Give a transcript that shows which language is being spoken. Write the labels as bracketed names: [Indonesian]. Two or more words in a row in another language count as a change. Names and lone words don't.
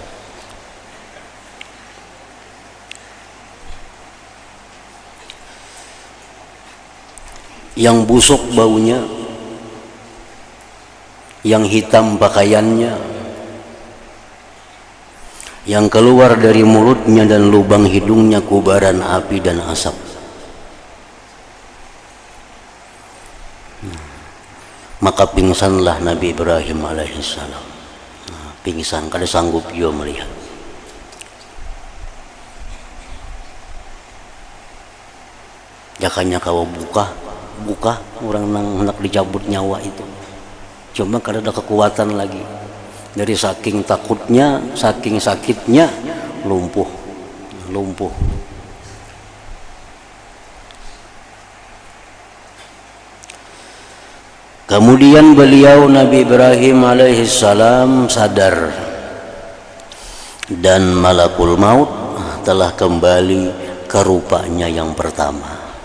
[Indonesian] Yang busuk baunya, yang hitam pakaiannya, yang keluar dari mulutnya dan lubang hidungnya kubaran api dan asap. Maka pingsanlah Nabi Ibrahim alaihissalam. [Banjar] Pingsan, kada sanggup dia melihat. Jakanya kau buka orang nang hendak dicabut nyawa itu. Cuma kada ada kekuatan lagi. Dari saking takutnya, saking sakitnya, lumpuh. [Indonesian] Kemudian beliau Nabi Ibrahim alaihissalam sadar, dan [Arabic] malakul maut [Indonesian] telah kembali ke rupanya yang pertama.